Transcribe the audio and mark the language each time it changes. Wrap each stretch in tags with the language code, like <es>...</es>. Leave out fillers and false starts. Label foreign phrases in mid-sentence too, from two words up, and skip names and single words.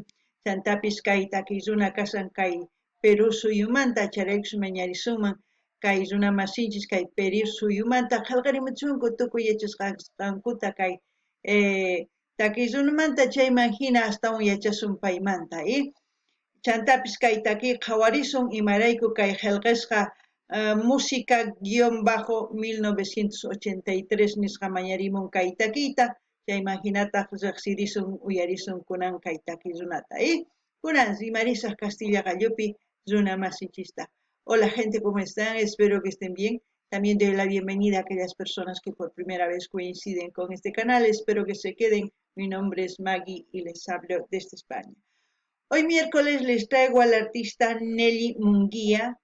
<qu>Chantapis kay takiy runa kasan kay Perú suyumanta charaykuspa mañarisunman kay runa masinchis kay Perú suyumanta qillqarimuchunku tukuy yachasqankuta kay takiy runamanta chayman hina astawan yachasun paymanta chantapis kay takiy qhawarisun imarayku kay qillqisqa música-1983 nisqa mañarimun kay takiyta chayman hinata riqsirisun uyarisun kunan kay takiy runata kunan rimarisaq Castilla Gallupi runa masinchista.</qu> <es>Hola gente, ¿cómo están? Espero que estén bien. También doy la bienvenida a aquellas personas que por primera vez coinciden con este canal. Espero que se queden. Mi nombre es Maggie y les hablo desde España. Hoy miércoles les traigo a la artista Nelly Munguía.</es>